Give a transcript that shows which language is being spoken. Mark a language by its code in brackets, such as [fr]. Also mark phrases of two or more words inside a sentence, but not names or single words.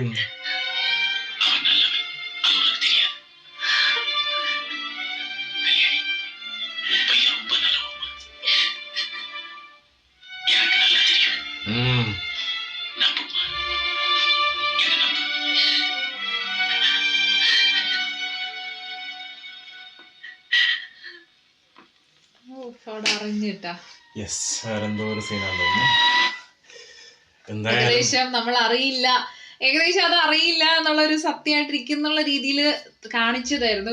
[ta] அவன் நல்லவன், அது உனக்கு தெரியாது. கல்யாணி, உன் பையன் ரொம்ப நல்லவன். எனக்கு நல்லா தெரியும். நம்புமா, என்ன நம்பு. [ml] അവിടെ അറിഞ്ഞിട്ടാ. യെസ്, വേറെന്തോ ഒരു സീനാന്ന് തോന്നുന്നു. എന്തായാലും ഏകദേശം നമ്മൾ അറിയില്ല, ഏകദേശം അത് അറിയില്ല എന്നുള്ള ഒരു സത്യമായിട്ടിരിക്കുന്നുള്ള രീതിയിൽ കാണിച്ചതായിരുന്നു.